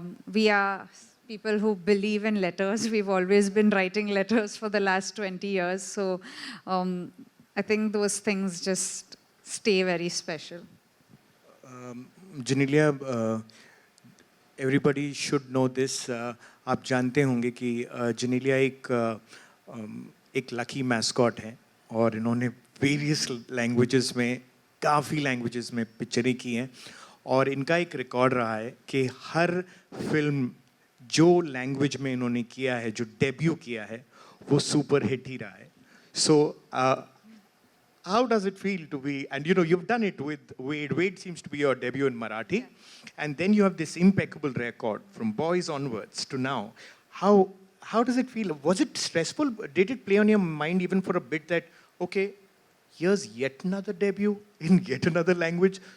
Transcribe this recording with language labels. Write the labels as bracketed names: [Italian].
[English] We are people who believe in letters. We've always been writing letters for the last 20 years. So I think those things just stay very special. Genelia, everybody should know this. [Hindi] आप जानते होंगे कि जेनेलिया एक lucky mascot है, और इन्होंने various languages में, काफ़ी लैंग्वेजेस में पिक्चरें की हैं, और इनका एक रिकॉर्ड रहा है कि हर फिल्म जो लैंग्वेज में इन्होंने किया है, जो डेब्यू किया है, वो सुपर हिट ही रहा है. [English] So how does it feel to be, and you've done it with Wade. Wade seems to be your debut in Marathi, and then you have this impeccable record from Boys onwards to now. How does it feel? Was it stressful? Did it play on your mind even for a bit that, okay, here's yet another debut in yet another language?